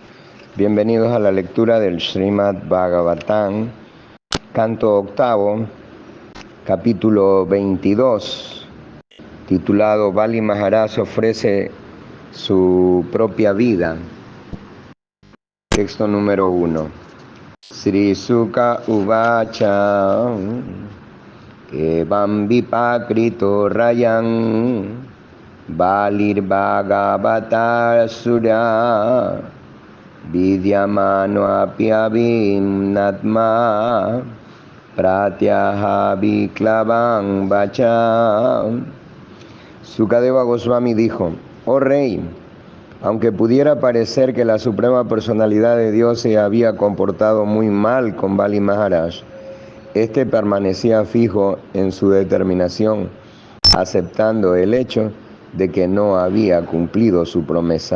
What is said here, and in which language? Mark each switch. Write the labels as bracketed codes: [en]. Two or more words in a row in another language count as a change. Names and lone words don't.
[es] Bienvenidos a la lectura del Srimad Bhagavatam, canto octavo, capítulo 22, titulado Bali Maharaj ofrece su propia vida. Texto número 1. [sa] Sri Sukha Uvacha Evam Vipakrito Rayan Balir Bhagavatar Sura Vidyamano apyavim natma Pratyaha Viklavam Vacham. [es] Sukadeva Goswami dijo: Oh rey, aunque pudiera parecer que la Suprema Personalidad de Dios se había comportado muy mal con Bali Maharaj, este permanecía fijo en su determinación, aceptando el hecho de que no había cumplido su promesa.